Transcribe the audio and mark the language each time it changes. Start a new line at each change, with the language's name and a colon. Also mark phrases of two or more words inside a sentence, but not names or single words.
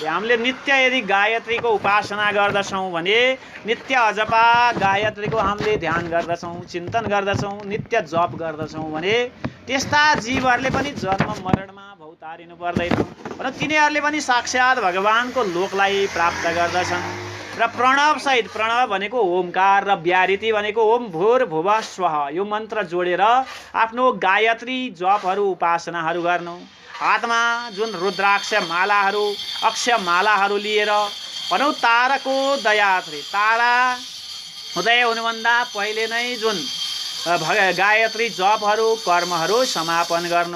Nepali: हामीले नित्य यदि गायत्रीको उपासना गर्दछौँ भने, नित्य अजपा गायत्रीको हामीले ध्यान गर्दछौँ, चिन्तन गर्दछौँ, नित्य जप गर्दछौँ भने त्यस्ता जीवहरूले पनि जन्म मरणमा भौतारिनु पर्दैन र तिनीहरूले पनि साक्षात् भगवानको लोकलाई प्राप्त गर्दछन्। र प्रणव सहित, प्रणव भनेको ओमकार र व्याहृति भनेको
Sanskrit: ओम भूर भुवः स्वः,
Nepali: यो मन्त्र जोडेर आफ्नो गायत्री जपहरू उपासनाहरू गर्नु। हातमा जुन रुद्राक्ष मालाहरू अक्षय मालाहरू लिएर भनौँ ताराको दयात्री, तारा उदय हुनुभन्दा पहिले नै जुन गायत्री जपहरू कर्महरू समापन गर्नु।